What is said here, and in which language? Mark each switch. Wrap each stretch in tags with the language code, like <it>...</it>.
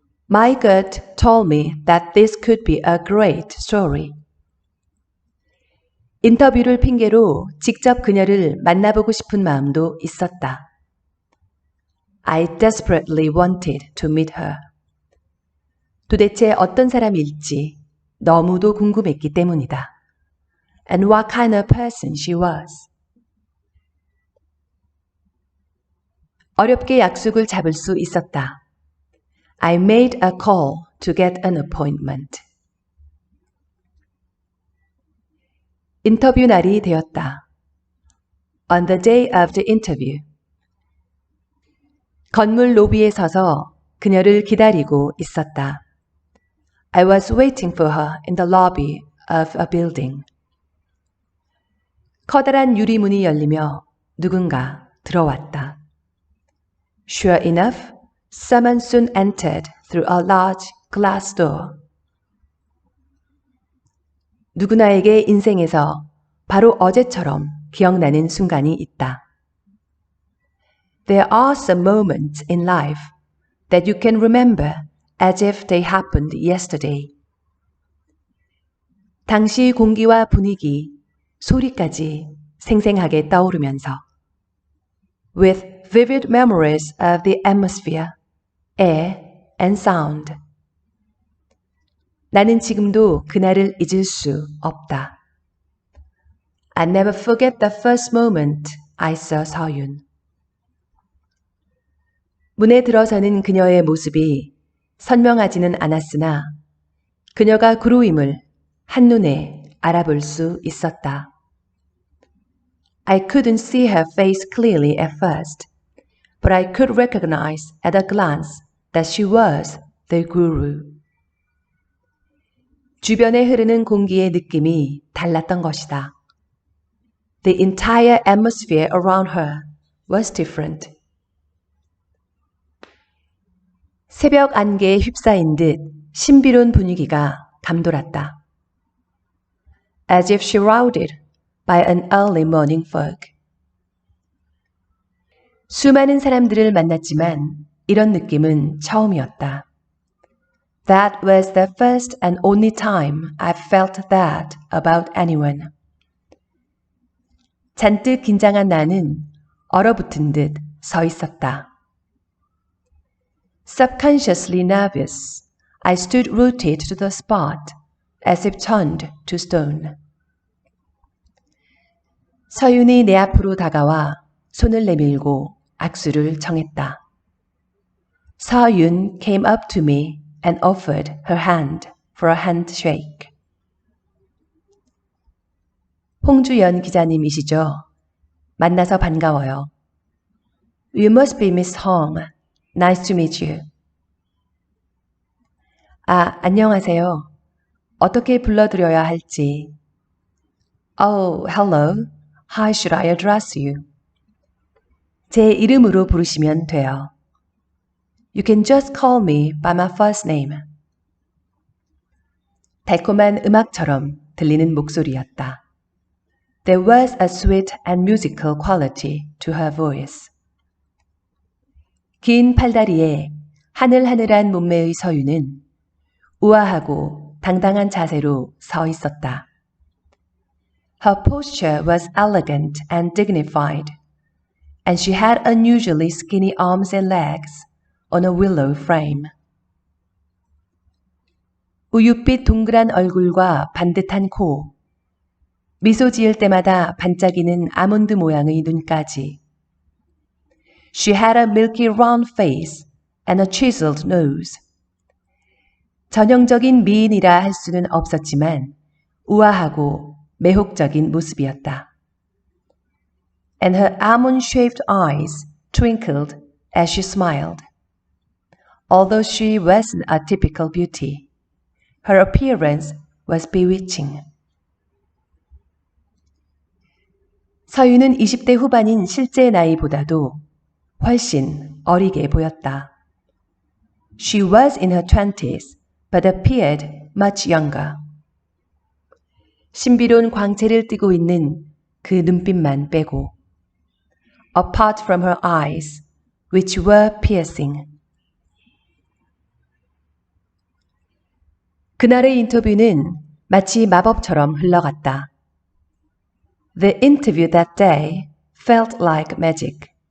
<en>My gut told me that this could be a great story.</en> <ko>인터뷰를 핑계로 직접 그녀를 만나보고 싶은 마음도 있었다.</ko> <en>I desperately wanted to meet her.</en> <ko>도대체 어떤 사람일지 너무도 궁금했기 때문이다.</ko> <en>And what kind of person she was.</en> <ko>어렵게 약속을 잡을 수 있었다.</ko> <en>I made a call to get an appointment.</en> <ko>인터뷰 날이 되었다.</ko> <en>On the day of the interview.</en> <ko>건물 로비에 서서 그녀를 기다리고 있었다.</ko> <en>I was waiting for her in the lobby of a building.</en> <ko>커다란 유리문이 열리며 누군가 들어왔다.</ko> <en>Sure enough, someone soon entered through a large glass door.</en> <ko>누구나에게 인생에서 바로 어제처럼 기억나는 순간이 있다.</ko> <en>There are some moments in life that you can remember as if they happened yesterday.</en> <ko>당시 공기와 분위기, 소리까지 생생하게 떠오르면서</ko> <en>with vivid memories of the atmosphere, air and sound.</en> <ko>나는 지금도 그날을 잊을 수 없다.</ko> <en>I never forget the first moment I saw 서윤.</en> <ko>문에 들어서는 그녀의 모습이 선명하지는 않았으나 그녀가 구루임을 한눈에 알아볼 수 있었다.</ko> <en>I couldn't see her face clearly at first, but I could recognize at a glance that she was the guru.</en> <ko>주변에 흐르는 공기의 느낌이 달랐던 것이다.</ko> <en>The entire atmosphere around her was different.</en> <ko>새벽 안개에 휩싸인 듯 신비로운 분위기가 감돌았다.</ko> <en>As if surrounded by an early morning fog.</en> <ko>수많은 사람들을 만났지만 이런 느낌은 처음이었다.</ko> <en>That was the first and only time I felt that about anyone.</en> <ko>잔뜩 긴장한 나는 얼어붙은 듯 서 있었다.</ko> <en>Subconsciously nervous, I stood rooted to the spot, as if turned to stone.</en> <ko>서윤이 내 앞으로 다가와 손을 내밀고 악수를 청했다.</ko> <en>서윤 came up to me and offered her hand for a handshake.</en> <ko>홍주연 기자님이시죠? 만나서 반가워요.</ko> <en>You must be Miss Hong. Nice to meet you.</en> <ko>아, 안녕하세요. 어떻게 불러드려야 할지.</ko> <en>Oh, hello. How should I address you?</en> <ko>제 이름으로 부르시면 돼요.</ko> <en>You can just call me by my first name.</en> <ko>달콤한 음악처럼 들리는 목소리였다.</ko> <en>There was a sweet and musical quality to her voice.</en> <ko>긴 팔다리에 하늘하늘한 몸매의 서윤은 우아하고 당당한 자세로 서 있었다.</ko> <en>Her posture was elegant and dignified, and she had unusually skinny arms and legs on a willow frame.</en> <ko>우윳빛 동그란 얼굴과 반듯한 코, 미소 지을 때마다 반짝이는 아몬드 모양의 눈까지.</ko> <en>She had a milky round face and a chiseled nose.</en> <ko>전형적인 미인이라 할 수는 없었지만 우아하고 매혹적인 모습이었다.</ko> <en>And her almond-shaped eyes twinkled as she smiled. Although she wasn't a typical beauty, her appearance was bewitching.</en> <ko>서윤은 20대 후반인 실제 나이보다도 훨씬 어리게 보였다.</ko> <en>She was in her 20s, but appeared much younger.</en> <ko>신비로운 광채를 띠고 있는 그 눈빛만 빼고.</ko> <en>Apart from her eyes, which were piercing.</en> <ko>그날의 인터뷰는 마치 마법처럼 흘러갔다.</ko> <en>The interview that day felt like magic.</en>